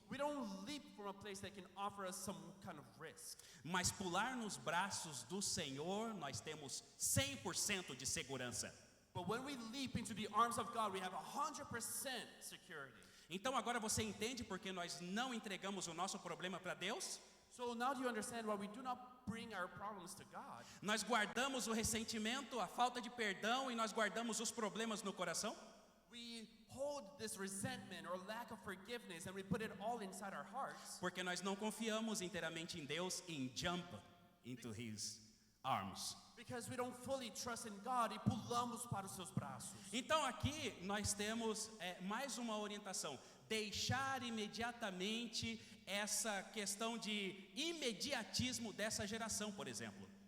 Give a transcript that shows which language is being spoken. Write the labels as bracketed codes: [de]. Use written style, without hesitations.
[en] We don't leap from a place that can offer us some kind of risk. [pt] Mas pular nos braços do Senhor, nós temos 100% de segurança. [en] But when we leap into the arms of God, we have 100% security. [pt] Então agora você entende porque nós não entregamos o nosso problema para Deus? [en] So now do you understand why we do not bring our problems to God? [pt] Nós guardamos o ressentimento, a falta de perdão e nós guardamos os problemas no coração? [en] We hold this resentment or lack of forgiveness and we put it all inside our hearts. [pt] Porque nós não confiamos inteiramente em Deus em [en] jump into His arms. Because we don't fully trust in God [pt] e pulamos para os seus braços. Então aqui nós temos mais uma orientação. Deixar imediatamente essa questão de imediatismo dessa geração, por exemplo.